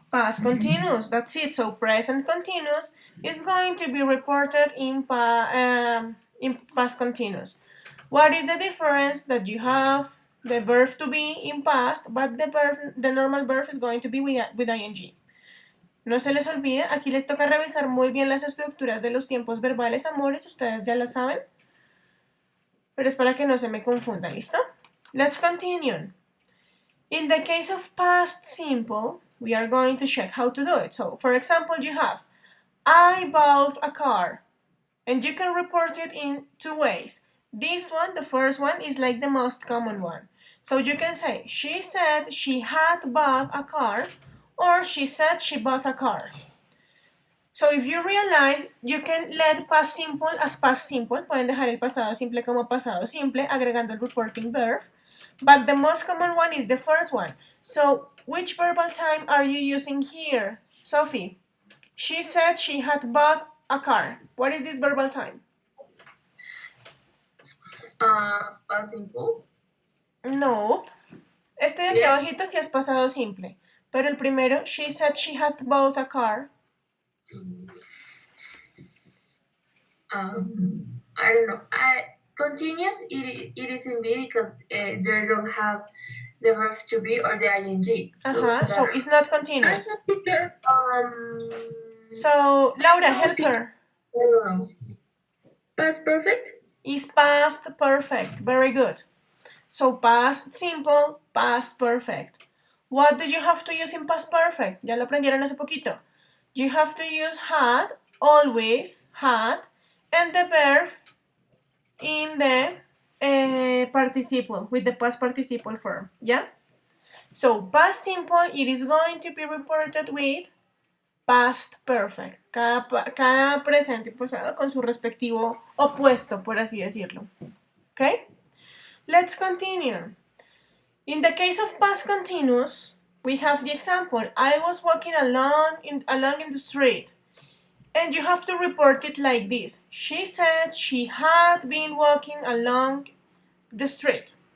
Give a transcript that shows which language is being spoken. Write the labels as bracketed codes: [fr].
[en] Past continuous, that's it. So present continuous is going to be reported in past continuous. What is the difference? That you have the verb to be in past, but the normal verb is going to be with ing. [es] No se les olvide, aquí les toca revisar muy bien las estructuras de los tiempos verbales, amores, ustedes ya lo saben, pero es para que no se me confundan, ¿listo? [en] Let's continue. In the case of past simple, we are going to check how to do it. So, for example, you have, I bought a car, and you can report it in two ways. This one, the first one, is like the most common one. So you can say, she said she had bought a car, or she said she bought a car. So if you realize, you can let past simple as past simple. [es] Pueden dejar el pasado simple como pasado simple, agregando el reporting verb. [en] But the most common one is the first one. So which verbal time are you using here, Sophie? She said she had bought a car. What is this verbal time? Past simple. No. [es] Este de aquí abajito sí es pasado simple. [en] Pero el primero, she said she had bought a car. I don't know. Continuous, it is in B because they don't have the verb to be or the ing. So it's not continuous. Um, So, Laura, help her. I don't know. Past perfect? Is past perfect. Very good. So, past simple, past perfect. What do you have to use in past perfect? Ya lo aprendieron hace poquito. you have to use had, always had, and the verb in the participle, with the past participle form, yeah? So past simple, it is going to be reported with past perfect. [es] Cada presente y pasado con su respectivo opuesto, por así decirlo. [en] Okay? Let's continue. In the case of past continuous, we have the example, I was walking along in the street. And you have to report it like this. She said she had been walking along the street.